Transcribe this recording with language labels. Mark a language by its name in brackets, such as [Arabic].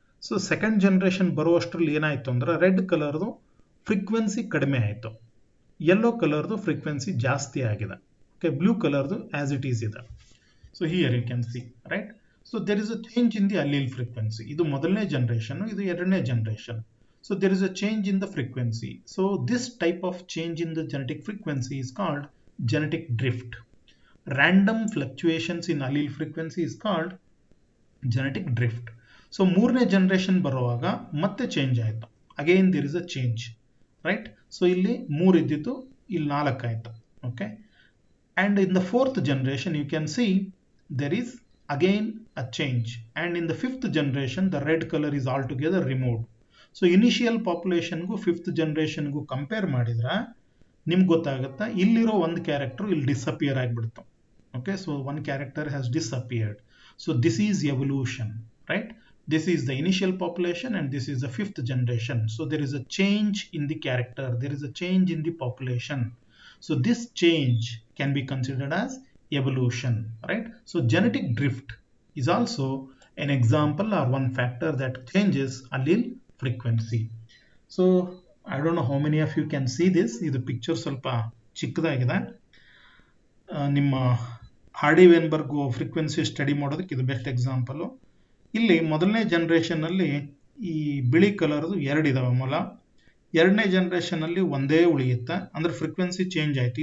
[Kannada] So second generation ಬರುವಷ್ಟರಲ್ಲಿ ಏನಾಯಿತು ಅಂದ್ರೆ red ಕಲರ್ದು ಫ್ರೀಕ್ವೆನ್ಸಿ ಕಡಿಮೆ ಆಯಿತು, ಯೆಲ್ಲೋ ಕಲರ್ದು ಫ್ರೀಕ್ವೆನ್ಸಿ ಜಾಸ್ತಿ ಆಗಿದೆ. [English] okay, [Kannada] ಬ್ಲೂ ಕಲರ್ದು ಆಸ್ ಇಟ್ ಈಸ್ ಇದೆ. [English] So here you can see, right. So there is a change in the allele frequency. [Kannada] ಇದು ಮೊದಲನೇ ಜನರೇಷನ್, ಇದು ಎರಡನೇ generation. [English] So there is a change in the frequency. So this type of change in the genetic frequency is called genetic drift. Random fluctuations in allele frequency is called genetic drift. [Kannada] So ಮೂರನೇ generation ಬರುವಾಗ ಮತ್ತೆ change ಆಯಿತು. [English] again there is a change, [Kannada] right. So ಇಲ್ಲಿ 3 ಇದ್ದಿತ್ತು, ಇಲ್ಲಿ 4 ಆಯಿತು. [English] Okay, and in the 4th generation you can see there is again a change, and in the 5th generation the red color is altogether removed. [Kannada] So initial ಪಾಪ್ಯುಲೇಷನ್ಗೂ 5th ಜನರೇಷನ್ಗೂ compare ಮಾಡಿದ್ರೆ ನಿಮ್ಗೆ ಗೊತ್ತಾಗುತ್ತಾ ಇಲ್ಲಿರೋ ಒಂದು character ಇಲ್ಲಿ ಡಿಸಪಿಯರ್ ಆಗಿಬಿಡ್ತು. [English] Okay, so one character has disappeared. So this is evolution, right. This is the initial population and this is the 5th generation. So there is a change in the character, there is a change in the population. So this change can be considered as evolution, right? So genetic drift is also an example or one factor that changes allele frequency. So I don't know how many of you can see this. This picture [Kannada] ಸ್ವಲ್ಪ ಚಿಕ್ಕದಾಗಿದೆ. ನಿಮ್ಮ hardy ವೇನ್ಬರ್ಗ್ frequency study ಮಾಡೋದಕ್ಕೆ ಇದು best example. ಇಲ್ಲಿ ಮೊದಲನೇ ಜನರೇಷನ್ನಲ್ಲಿ ಈ ಬಿಳಿ ಕಲರ್ದು 2 ಇದಾವೆ ಮೊಲ. ಎರಡನೇ ಜನರೇಷನ್ನಲ್ಲಿ ಒಂದೇ ಉಳಿಯುತ್ತೆ, ಅಂದರೆ ಫ್ರೀಕ್ವೆನ್ಸಿ ಚೇಂಜ್ ಆಯಿತು.